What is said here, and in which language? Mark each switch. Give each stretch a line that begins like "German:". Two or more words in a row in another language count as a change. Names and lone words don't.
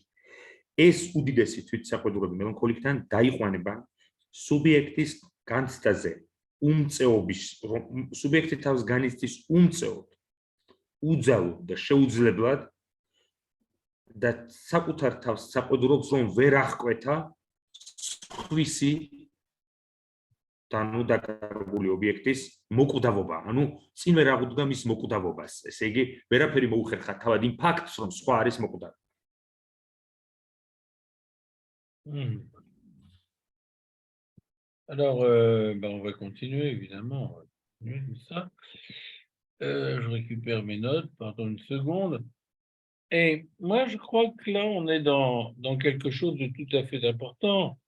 Georgian: ეს უდიდესი თვითსაყოდურები მელანქოლიკთან დაიყვანება სუბიექტის განცდაზე, სუბიექტი თავს განიცდის უმწეოდ, უძალოდ და შეუძლებლად და საკუთარ თავს საყოდურობს, რომ ვერ აღკვეთა სხვისი ანუ დაკარგული ობიექტის მოკვდავობა, ანუ წინ ვერ აღუდგა მის მოკვდავობას. ესე იგი, ვერაფერი მოუხერხა თავად იმ ფაქტს, რომ სხვა არის მოკვდავი.
French: Alors, on va continuer, évidemment. On va continuer comme ça. Je récupère mes notes, pardon une seconde. Et moi, je crois que là, on est dans quelque chose de tout à fait important.